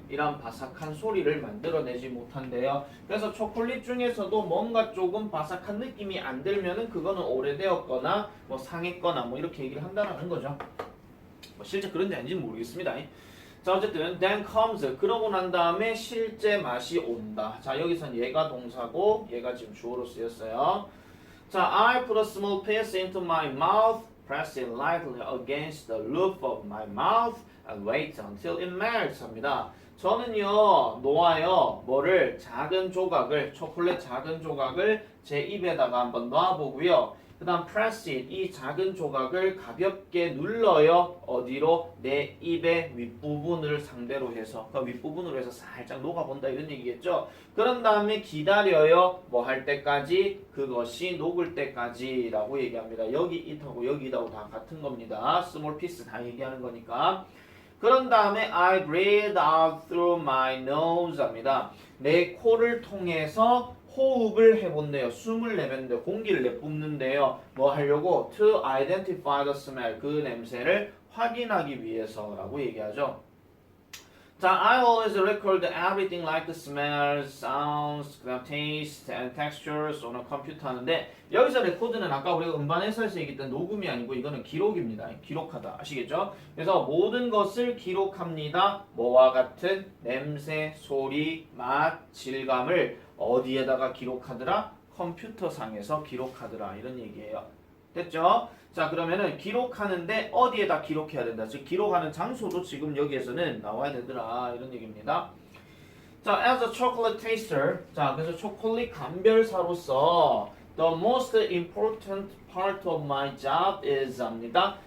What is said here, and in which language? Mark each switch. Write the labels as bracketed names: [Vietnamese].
[Korean] 이런 바삭한 소리를 만들어내지 못한대요. 그래서 초콜릿 중에서도 뭔가 조금 바삭한 느낌이 안 들면은 그거는 오래되었거나 뭐 상했거나 뭐 이렇게 얘기를 한다는 거죠. 뭐 실제 그런지 아닌지는 모르겠습니다. 자 어쨌든 [English] then comes [Korean] 그러고 난 다음에 실제 맛이 온다. 자 여기선 얘가 동사고 얘가 지금 주어로 쓰였어요. 자 [English] I put a small piece into my mouth, press it lightly against the roof of my mouth and wait until it melts [Korean] 합니다. 저는요 놓아요 뭐를 작은 조각을 초콜릿 작은 조각을 제 입에다가 한번 놔보고요. 그 다음 [English] press it [Korean] 이 작은 조각을 가볍게 눌러요. 어디로? 내 입의 윗부분을 상대로 해서 그 윗부분으로 해서 살짝 녹아본다 이런 얘기겠죠. 그런 다음에 기다려요. 뭐 할 때까지? 그것이 녹을 때까지 라고 얘기합니다. 여기 it하고 여기 it하고 다 같은 겁니다. [English] small piece [Korean] 다 얘기하는 거니까. 그런 다음에 [English] I breathe out through my nose [Korean] 합니다. 내 코를 통해서 호흡을 해본대요. 숨을 내뱉는데 공기를 내뿜는데요. 뭐 하려고? [English] To identify the smell. [Korean] 그 냄새를 확인하기 위해서라고 얘기하죠. [English] 자, I always record everything like the smells, sounds, taste, and textures on a computer [Korean] 하는데 여기서 레코드는 아까 우리가 음반회사에서 얘기했던 녹음이 아니고 이거는 기록입니다. 기록하다. 아시겠죠? 그래서 모든 것을 기록합니다. 뭐와 같은 냄새, 소리, 맛, 질감을 어디에다가 기록하더라? 컴퓨터상에서 기록하더라. 이런 얘기예요. 됐죠? 자 그러면은 기록하는데 어디에다 기록해야 된다. 즉 기록하는 장소도 지금 여기에서는 나와야 되더라. 이런 얘기입니다. 자, [English] as a chocolate taster. [Korean] 자, 그래서 초콜릿 감별사로서 [English] the most important part of my job is [Korean] 합니다.